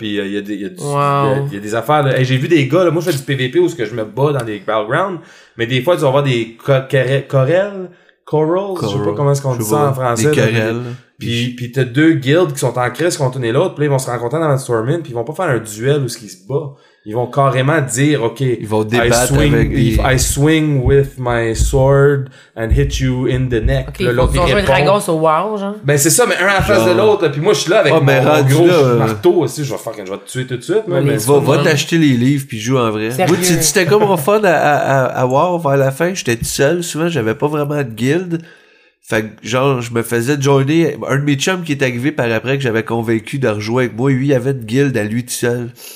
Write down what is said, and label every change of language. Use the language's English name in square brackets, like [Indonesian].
[French] Puis il y a des affaires, là. Hey, j'ai vu des gars, là. Moi, je fais du PVP où ce que je me bats dans des battlegrounds, mais des fois, tu vas voir des Corels? Je sais pas comment est-ce qu'on dit ça en français. Des Corels. Pis t'as deux guilds qui sont en crise contre une et l'autre, pis là, ils vont se rencontrer dans le Stormin, pis ils vont pas faire un duel où ce qu'ils se battent. Ils vont carrément dire, OK. Ils vont débattre [English] I swing with my sword and hit you in the neck. [French] Okay, là, l'autre, ils vont jouer le dragon sur WoW, genre. Ben, c'est ça, mais un en face de l'autre, là, pis moi, je suis là avec mon gros marteau aussi, je vais te tuer tout de suite, Va t'acheter les livres pis joue en vrai. Moi, c'était comme mon fun à WoW vers la fin, j'étais tout seul, souvent, j'avais pas vraiment de guild. Fait que, genre, je me faisais joiner un de mes chums qui est arrivé par après que j'avais convaincu de rejouer avec moi. Lui, il avait une guild à lui tout seul.